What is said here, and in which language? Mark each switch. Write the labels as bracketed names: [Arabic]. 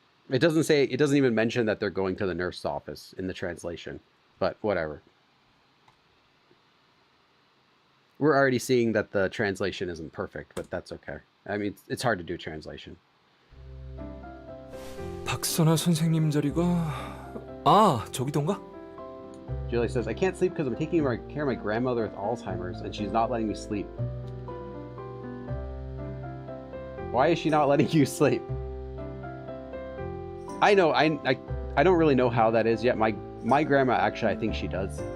[English] It doesn't even mention that they're going to the nurse's office in the translation, but whatever. We're already seeing that the translation isn't perfect, but that's okay. I mean, it's hard to do translation. [Korean] 박선아 선생님 자리가 저기던가? [English] Julie says, I can't sleep because I'm taking care of my grandmother with Alzheimer's, and she's not letting me sleep. Why is she not letting you sleep? I know, I I don't really know how that is yet. My grandma, actually, I think she does.